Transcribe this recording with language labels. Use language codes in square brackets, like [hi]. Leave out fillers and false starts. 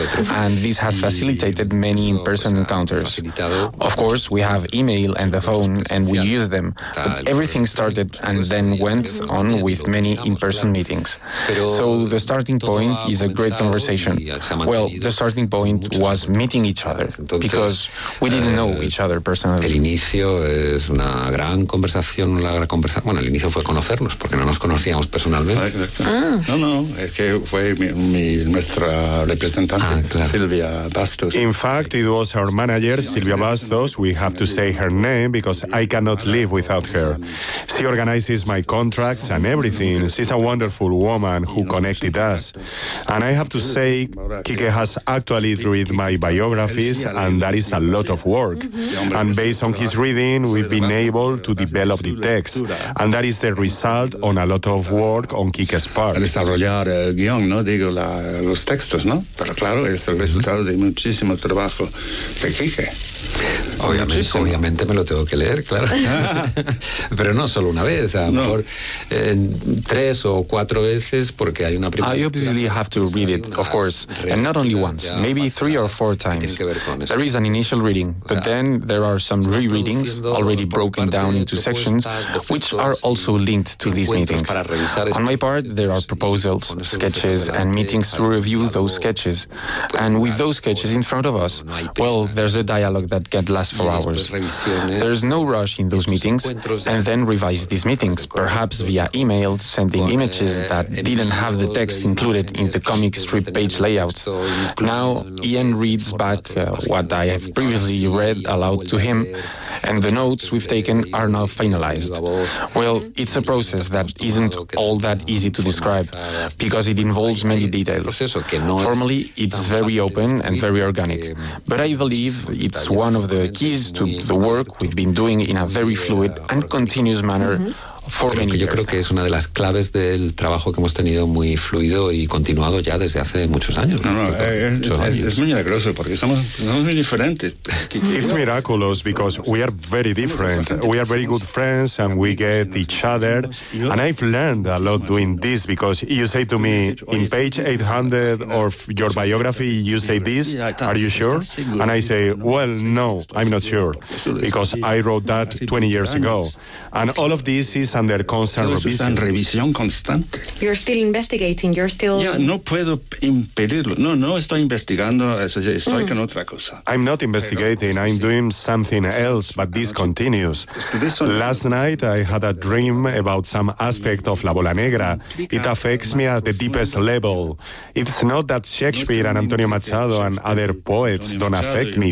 [en] And this has facilitated many in-person encounters. Of course, we have email and the phone, and we use them. But everything started and then went on with many in-person meetings. So the starting point is a great conversation. Well, the starting point was meeting each other, because we didn't know each other personally. [es] El inicio es una gran conversación, una gran conversación. Bueno, el inicio fue conocernos, porque no nos conocíamos personalmente. Ah. No, no, es que fue nuestra representante, claro. Silvia Bastos. [en] In fact, it was our manager, Silvia Bastos. We have to say her name, because I cannot live without her. She organizes my contracts and everything. She's a wonderful woman who connected us. And I have to say, Kike has actually read my biographies, and that is a lot of work. And based on his reading, we've been able to develop the text. And that is the result on a lot of work on Kike's part. [es] Desarrollar el guión, ¿no? Digo, los textos, ¿no? Pero claro, es el resultado de muchísimo trabajo de Kike. Obviamente me lo tengo que leer, claro. Pero no solo una vez, a lo mejor tres o cuatro veces, porque hay una primera. [en] I obviously have to read it, of course, and not only once, maybe three or four times. There is an initial reading, but then there are some re-readings already broken down into sections, which are also linked to these meetings. On my part, there are proposals, sketches, and meetings to review those sketches. And with those sketches in front of us, well, there's a dialogue that can last for hours. There's no rush in those meetings, and then revise these meetings, perhaps via email, sending images that didn't have the text included in the comic strip page layout. Now, Ian reads back what I have previously read aloud to him, and the notes we've taken are now finalized. Well, it's a process that isn't all that easy to describe, because it involves many details. Formally, it's very open and very organic, but I believe it's one of the keys to the work we've been doing in a very fluid and continuous manner. Mm-hmm. [es] Yo creo que es una de las claves del trabajo que hemos tenido muy fluido y continuado ya desde hace muchos años. Es milagroso porque somos muy diferentes. [en] It's miraculous because we are very different. We are very good friends and we get each other. And I've learned a lot doing this because you say to me, in page 800 of your biography, you say this, are you sure? And I say, well, no, I'm not sure because I wrote that 20 years ago. And all of this is under constant [es] revisión constante. [en] You're still investigating. You're still. [es] Yeah, no puedo impedirlo. No, no estoy investigando. Estoy con otra cosa. [en] I'm not investigating. I'm doing something else, but this continues. Last night I had a dream about some aspect of La Bola Negra. It affects me at the deepest level. It's not that Shakespeare and Antonio Machado and other poets don't affect me.